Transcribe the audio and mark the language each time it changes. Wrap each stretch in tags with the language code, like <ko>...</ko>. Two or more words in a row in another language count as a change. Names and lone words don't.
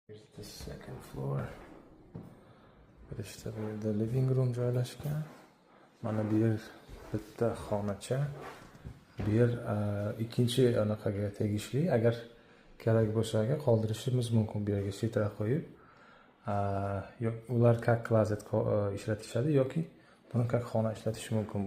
<en>Here's the second floor.</en> <uz>Birishda bu yerda</uz> <en>living room</en> <uz>joylashgan. Mana bu yer bitta xonacha. Bu yer ikkinchi anaqaga tegishli. Agar kerak bo'lsa qoldirishimiz mumkin bu yerga sitra qo'yib. Ular как klozet ishlatishadi yoki buni как xona ishlatish mumkin.</uz>